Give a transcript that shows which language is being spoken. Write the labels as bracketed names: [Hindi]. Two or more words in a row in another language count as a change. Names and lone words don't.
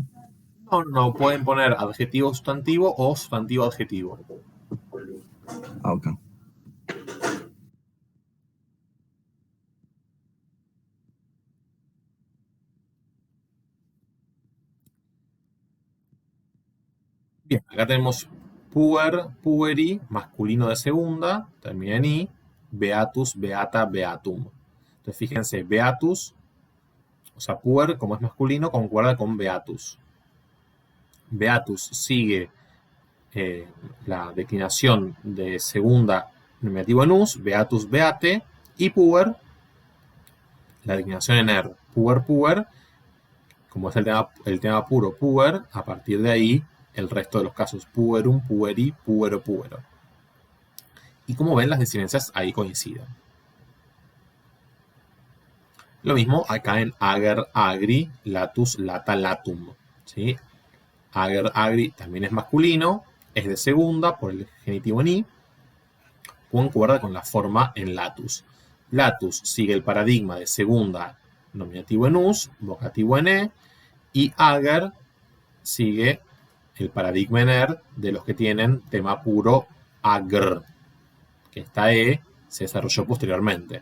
[Spanish] No, pueden poner adjetivo sustantivo o sustantivo adjetivo. Ok. Bien, acá tenemos [Latin] puer, pueri, [Spanish] masculino de segunda, termina en i, [Latin] beatus, beata, beatum. [Spanish] Entonces fíjense, beatus, o sea, puer, como es masculino, concuerda con beatus. Beatus sigue la declinación de segunda nominativo en us, [Latin] beatus, beate, [Spanish] y puer, la declinación en er, [Latin] puer, puer, [Spanish] como es el tema puro puer, a partir de ahí el resto de los casos [Latin] puerum, pueri, puero, puero. [Spanish] Y como ven, las disinencias ahí coinciden. Lo mismo acá en [Latin] ager, agri, latus, lata, latum. ¿Sí? Ager, agri [Spanish] también es masculino, es de segunda por el genitivo en i, concuerda con la forma en latus. Latus sigue el paradigma de segunda, nominativo en us, vocativo en e, y ager sigue el paradigma en er de los que tienen tema puro agr, que esta e se desarrolló posteriormente.